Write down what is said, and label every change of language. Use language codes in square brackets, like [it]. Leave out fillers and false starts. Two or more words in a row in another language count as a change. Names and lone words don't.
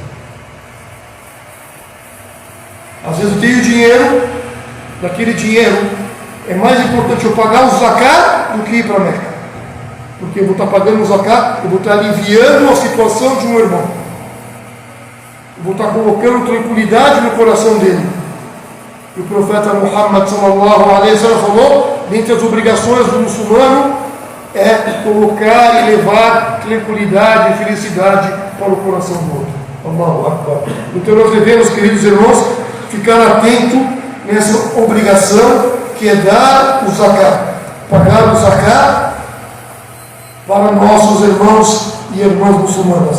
[pt] Às vezes eu tenho dinheiro, daquele dinheiro é mais importante eu pagar o zakat do que ir para a Meca, porque eu vou estar pagando o zakat, eu vou estar aliviando a situação de um irmão, eu vou estar colocando tranquilidade no coração dele. E o profeta Muhammad [ar] صلى الله عليه وسلم [pt] falou, dentre as obrigações do muçulmano, é colocar e levar tranquilidade e felicidade para o coração do outro. [ar] الله أكبر. [pt] Então nós devemos, queridos irmãos, ficar atento nessa obrigação que é dar o zakat, pagar o zakat para nossos irmãos e irmãs muçulmanas.